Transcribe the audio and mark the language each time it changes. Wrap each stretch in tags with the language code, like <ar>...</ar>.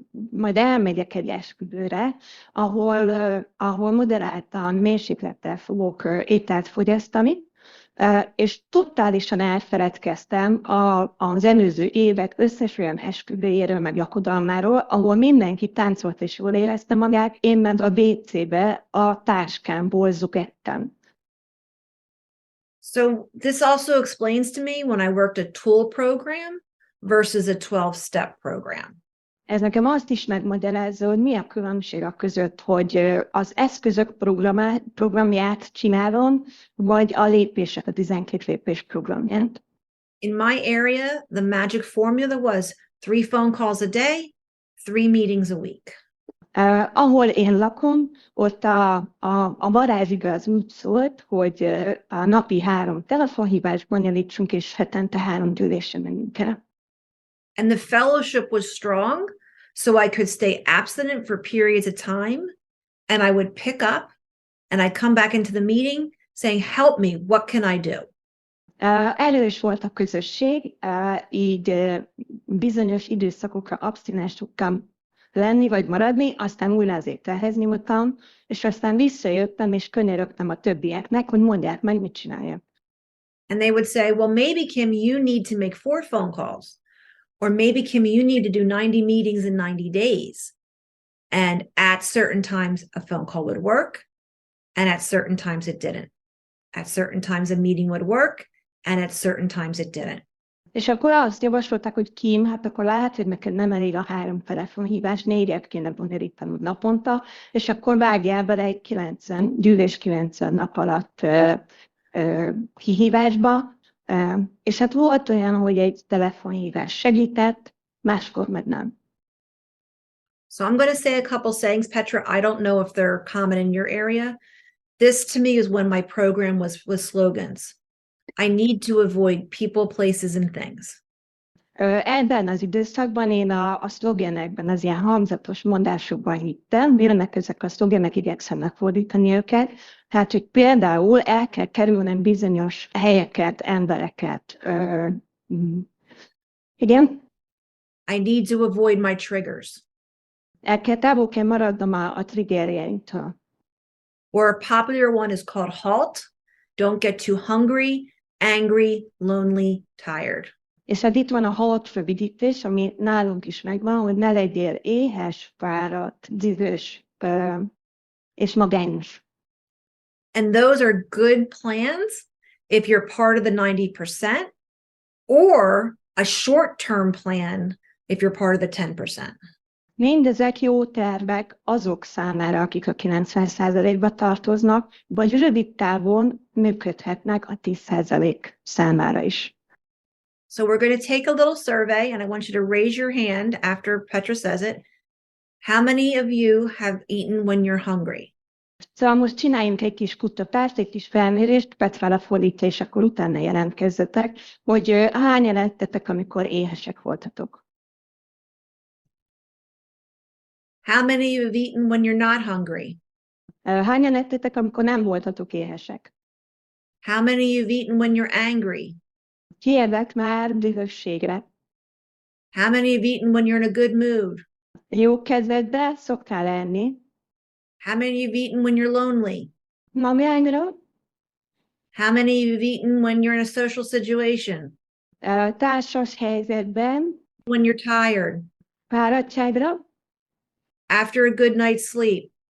<hu>majd elmegyek egy esküvőre, ahol moderáltan mérséklettel fogok ételt fogyasztani, és totálisan elfeledkeztem az előző évek összes olyan esküvőjéről, meg lakodalmáról, ahol mindenki táncolt és jól érezte magát, én meg a WC-be a táskámból zugettem.</hu> <en>So this also explains to me when I worked a tool program versus a 12-step program.</en> <hu>Ez nekem azt is megmagyarázza, hogy mi a különbség a között, hogy az eszközök programját csinálom, vagy a lépések, a 12 lépés programját.</hu> <en>In my area, the magic formula was 3 phone calls a day, 3 meetings a week.</en> <hu>Ahol én lakom, ott a varázsiga az úgy szólt, hogy a napi 3 telefonhívást bonyolítsunk, és hetente 3 gyűlésre menjünk el.</hu> <en>And the fellowship was strong, so I could stay abstinent for periods of time, and I would pick up, and I'd come back into the meeting saying, help me, what can I do?</en> <hu>Erős volt a közösség, így bizonyos időszakokra abstinens tudtam lenni vagy maradni, aztán újra az ételhez nyúltam, és aztán visszajöttem, és könyörögtem a többieknek, hogy mondják meg, mit csináljak.</hu> <en>And they would say, well, maybe Kim, you need to make 4 phone calls. Or maybe, Kim, you need to do 90 meetings in 90 days. And at certain times, a phone call would work. And at certain times, it didn't. At certain times, a meeting would work. And at certain times, it didn't.</en> <hu>És akkor azt javasolták, hogy Kim, hát akkor lehet, hogy neked nem elég a 3 telefonhívás, 4-et kéne bonyolítanod naponta, és akkor vágjál bele egy 90 nap alatt kihívásba. És hát volt olyan, hogy egy telefonhívás segített, máskor meg nem.</hu> <en>So I'm going to say a couple sayings, Petra. I don't know if they're common in your area. This to me is when my program was slogans. I need to avoid people, places, and things.</en> <hu>Ebben az időszakban én a szlogenekben, az ilyen hangzatos mondásokban hittem, mirenek ezek a szlogenek, igyekszem megfordítani őket. Tehát, hogy például el kell kerülnem bizonyos helyeket, embereket. Igen?</hu> <en>I need to avoid my triggers.</en> <hu>Távol kell maradnom a triggerjeimtől.</hu> <en>Or a popular one is called HALT. Don't get too hungry, angry, lonely, tired.</en> <hu>És hát itt van a HALT rövidítés, ami nálunk is megvan, hogy ne legyél éhes, fáradt, dühös és magányos.</hu> <en>And those are good plans if you're part of the 90%, or a short-term plan if you're part of the 10%.</en> <hu>Mindezek jó tervek azok számára, akik a 90%-ba tartoznak, vagy rövid távon működhetnek a 10% számára is.</hu> <en>So we're going to take a little survey, and I want you to raise your hand after Petra says it. How many of you have eaten when you're hungry?</en> <hu>Szóval most csináljunk egy kis kutatást, egy kis felmérést, Petra lefordítja, és akkor utána jelentkezzetek, hogy hányan ettetek, amikor éhesek voltatok.</hu> <en>How many of you have eaten when you're not hungry?</en> <hu>Hányan ettetek, amikor nem voltatok éhesek?</hu> <en>How many of you have eaten when you're angry?</en> <hu>Ki evett már dühösségre?</hu> <en>How many have eaten when you're in a good mood?</en> <hu>Jó kedvedbe szoktál enni?</hu> <en>How many of you have eaten when you're lonely?</en> <hu>Mamjányra?</hu> <en>How many of you have eaten when you're in a social situation?</en> <hu>Társas helyzetben?</hu> <en>When you're tired?</en> <hu>Fáradtságra?</hu> <en>After a good night's sleep?</en>